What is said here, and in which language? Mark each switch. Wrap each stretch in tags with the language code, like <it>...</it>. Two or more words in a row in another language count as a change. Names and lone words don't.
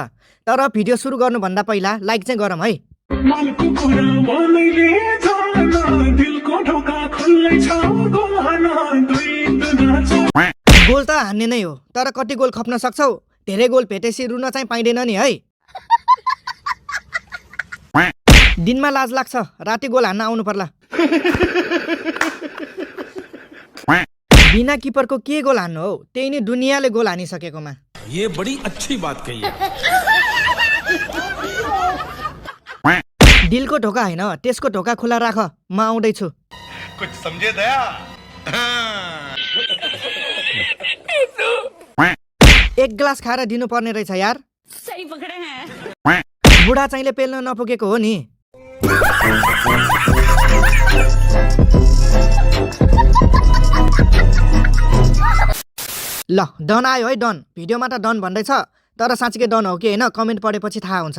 <ne>तर भिडियो सुरु गर्नुभन्दा पहिला लाइक चाहिँ गरौँ है। गोल त हान्ने नै हो, तर कति गोल खप्न सक्छौ? धेरै गोल भेटेपछि रुन चाहिँ पाइँदैन नि है। दिनमा लाज लाग्छ, राति गोल हान्न आउनु पर्ला। बिना किपरको के गोल हान्नु हो? त्यही नै दुनियाँले गोल हानिसकेकोमा।</ne> <hi>ये बड़ी अच्छी बात कही है।</hi> <ne>दिलको ढोका होइन, त्यसको ढोका खुला राख, म आउँदैछु।</ne> <hi>कुछ समझे दया।</hi> <ne>एक ग्लास खाएर दिनुपर्ने रहेछ यार।</ne> <hi>सही पकडे हैं।</hi> <ne>बुढा चाहिँले पेल्न नपुगेको हो नि। ल डन आयो है डन। भिडियोमा त डन भन्दैछ, तर साँच्चीकै डन हो कि होइन कमेन्ट पढेपछि थाहा हुन्छ।</ne>